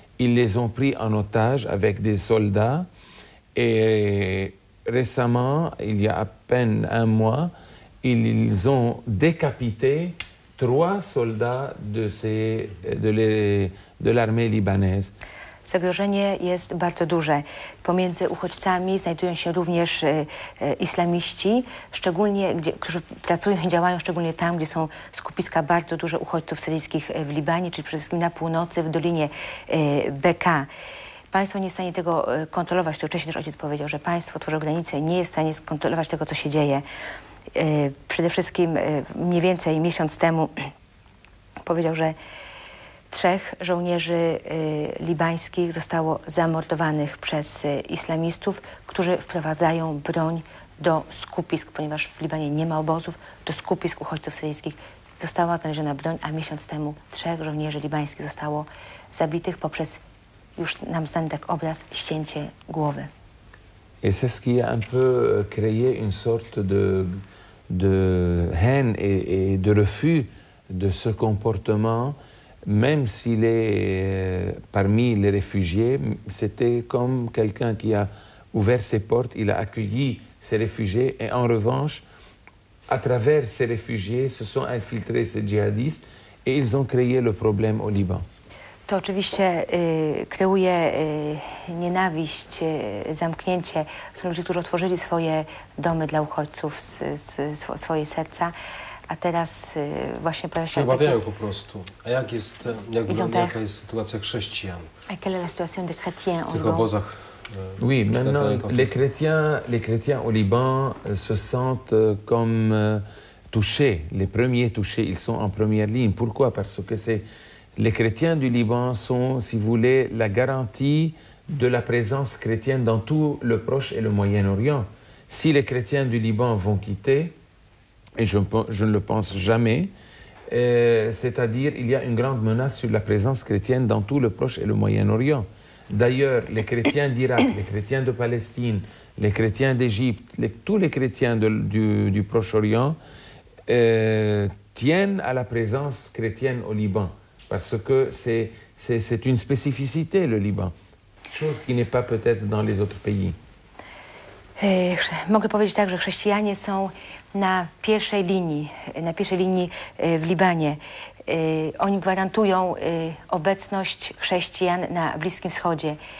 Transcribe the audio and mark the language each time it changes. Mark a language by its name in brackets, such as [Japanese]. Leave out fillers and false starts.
[French] Ils les ont pris en otage avec des soldats. Et récemment, il y a à peine 1 mois, ils ont décapité 3 soldats de l'armée libanaise. [Polish] Zagrożenie jest bardzo duże. Pomiędzy uchodźcami znajdują się również islamiści, szczególnie, którzy pracują i działają szczególnie tam, gdzie są skupiska bardzo duże uchodźców syryjskich w Libanie, czyli przede wszystkim na północy, w Dolinie Beka. Państwo nie jest w stanie tego kontrolować. To wcześniej też ojciec powiedział, że państwo tworzy granice i nie jest w stanie skontrolować tego, co się dzieje. Przede wszystkim mniej więcej miesiąc temu powiedział, że 3 żołnierzy libańskich zostało zamordowanych przez islamistów, którzy wprowadzają broń do skupisk, ponieważ w Libanie nie ma obozów, do skupisk uchodźców syryjskich została znaleziona broń, a miesiąc temu 3 żołnierzy libańskich zostało zabitych poprzez już nam znany tak obraz, ścięcie głowy. [French] Et c'est ce qui a un peu créé une sorte de haine et de refus de ce comportement, même s'il est parmi les réfugiés, c'était comme quelqu'un qui a ouvert ses portes, il a accueilli ces réfugiés et en revanche, à travers ces réfugiés, se sont infiltrés ces djihadistes et ils ont créé le problème au Liban. [Polish] To oczywiście kreuje nienawiść, zamknięcie. Są ludzie, którzy otworzyli swoje domy dla uchodźców, swoje serca, a teraz właśnie pojawia się... Obawiają po prostu. A jaka jest sytuacja chrześcijan [French] Quelle est la situation des chrétiens [Polish] w tych obozach? [French] Oui, maintenant, les chrétiens au Liban se sentent comme touchés, les premiers touchés, ils sont en première ligne. Pourquoi? Parce que les chrétiens du Liban sont, si vous voulez, la garantie de la présence chrétienne dans tout le Proche et le Moyen-Orient. Si les chrétiens du Liban vont quitter, et je ne le pense jamais, c'est-à-dire il y a une grande menace sur la présence chrétienne dans tout le Proche et le Moyen-Orient. D'ailleurs, les chrétiens d'Irak, les chrétiens de Palestine, les chrétiens d'Égypte, tous les chrétiens du Proche-Orient tiennent à la présence chrétienne au Liban, parce que c'est une spécificité, le Liban, chose qui n'est pas peut-être dans les autres pays. [Polish] Mogę powiedzieć tak, że chrześcijanie są na pierwszej linii w Libanie. Oni gwarantują obecność chrześcijan na Bliskim Wschodzie.